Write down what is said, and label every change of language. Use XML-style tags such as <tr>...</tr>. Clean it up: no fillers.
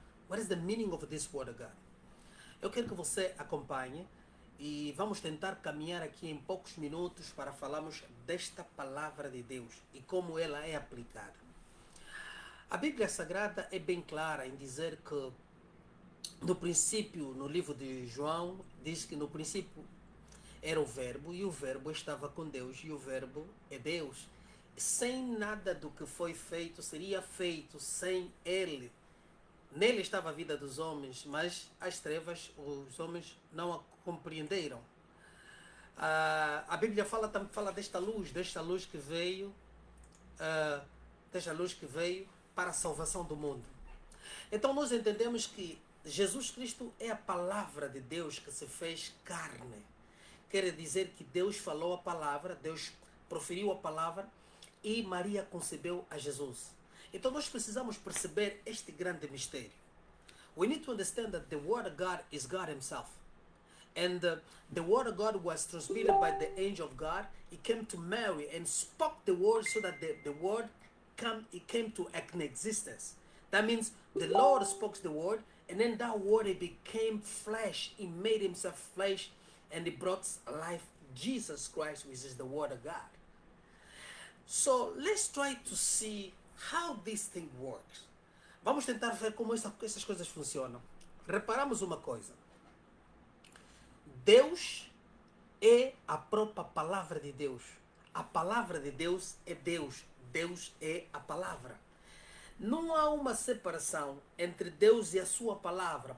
<en>What is the meaning of this Word of God?</en> <pt>Eu quero que você acompanhe e vamos tentar caminhar aqui em poucos minutos para falarmos desta palavra de Deus e como ela é aplicada. A Bíblia Sagrada é bem clara em dizer que no princípio, no livro de João, diz que no princípio era o Verbo e o Verbo estava com Deus e o Verbo é Deus. Sem nada do que foi feito seria feito sem Ele. Nele estava a vida dos homens, mas as trevas, os homens não a compreenderam. A Bíblia fala desta luz que veio, desta luz que veio para a salvação do mundo. Então nós entendemos que Jesus Cristo é a palavra de Deus que se fez carne. Quer dizer que Deus falou a palavra, Deus proferiu a palavra e Maria concebeu a Jesus. Então nós precisamos perceber este grande mistério.</pt> <en>We need to understand that the Word of God is God Himself. And the Word of God was transmitted by the angel of God. He came to Mary and spoke the word so that the word came to existence. That means the Lord spoke the word, and then that word it became flesh. He made Himself flesh, and He brought life. Jesus Christ, which is the Word of God. So let's try to see how this thing works.</en> <pt>Vamos tentar ver como essas coisas funcionam. Reparamos uma coisa. Deus é a própria palavra de Deus. A palavra de Deus é Deus. Deus é a palavra. Não há uma separação entre Deus e a sua palavra.</pt>